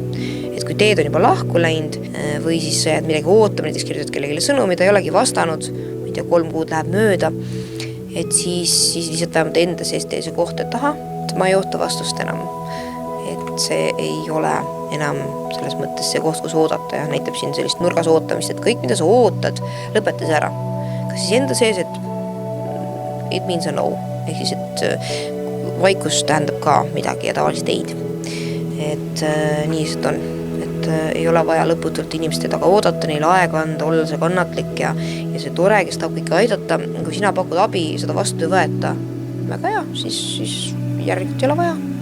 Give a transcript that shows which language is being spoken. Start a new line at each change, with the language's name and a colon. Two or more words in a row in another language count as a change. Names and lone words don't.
Estonian: Et kui teed on juba lahku läinud või siis sa jääd midagi ootama, näiteks kirjutad kellelegi sõnumi, ta ei olegi vastanud, 3 kuud läheb mööda, et siis lihtsalt vähemalt enda sees tee see koht, et ma ei oota vastust enam. Et see ei ole enam selles mõttes see koht, kus oodata ja näitab siin sellist nurgas ootamist, et kõik, mida sa ootad, lõpeta see ära. Kas siis enda sees, et
English: it means a no,
Estonian: ehk siis, et vaikus tähendab ka midagi ja tavaliselt eid. Et nii see on. Et ei ole vaja lõputult inimeste taga oodata, neil aega anda, olla see kannatlik ja see tore, kes tahab kõike aidata. Kui sina pakud abi, seda vastu ei võeta, väga hea, siis järelikult ei ole vaja.